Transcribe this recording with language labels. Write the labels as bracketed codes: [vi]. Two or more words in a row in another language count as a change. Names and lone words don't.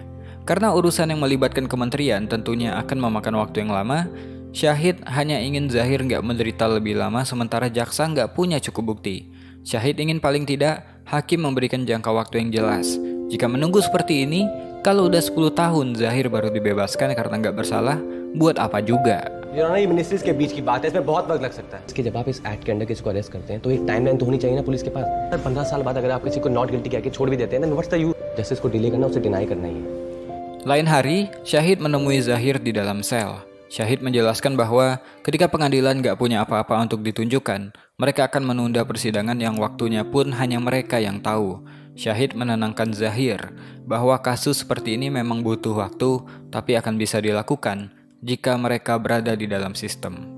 [id] Karena urusan yang melibatkan kementerian tentunya akan memakan waktu yang lama, Syahid hanya ingin Zahir nggak menderita lebih lama sementara jaksa nggak punya cukup bukti. Syahid ingin paling tidak hakim memberikan jangka waktu yang jelas. Jika menunggu seperti ini, kalau udah 10 tahun Zahir baru dibebaskan karena nggak bersalah, buat apa juga? [hi] ये मिनिस्ट्रीज के बीच की बात है, इसमें बहुत वक्त लग सकता है। इसके जब आप इस एक्ट के अंडर किसी को अरेस्ट करते हैं तो एक टाइमलाइन तो होनी चाहिए ना पुलिस के पास। 15 साल बाद अगर आप किसी को [en] not guilty [hi] कह के छोड़ भी देते हैं ना, [en] what's the use? [hi] जस्टिस को डिले करना, उसे डिनाई करना ही है। [id] Lain hari, Syahid menemui Zahir di dalam sel. Syahid menjelaskan bahwa ketika pengadilan gak punya apa-apa untuk ditunjukkan, mereka akan menunda persidangan yang waktunya pun hanya mereka yang tahu. Syahid menenangkan Zahir bahwa kasus seperti ini memang butuh waktu, tapi akan bisa dilakukan jika mereka berada di dalam sistem.